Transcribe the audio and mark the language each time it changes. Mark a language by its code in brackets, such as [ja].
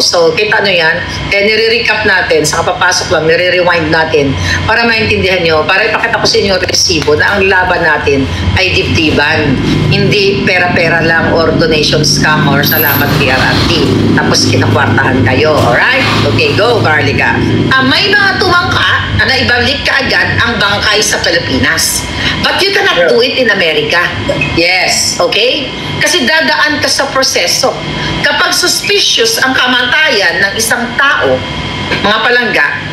[tl] So, kita nyo yan, nire-recap natin, sa kapapasok lang, nire-rewind natin, para maintindihan nyo, para ipakita ko sa inyo resibo na ang laban natin ay dibdiban. Hindi pera-pera lang or donation scam or salamat PRRT. Tapos kinakwartahan kayo. Alright? Okay, go, Carlica. May mga tumangka na ibalik ka agad ang bangkay sa Pilipinas. [en] But you cannot do it in America. Yes. Okay? [tl] Kasi dadaan ka sa proseso. Kapag suspicious ang kamatayan ng isang tao, mga palangga,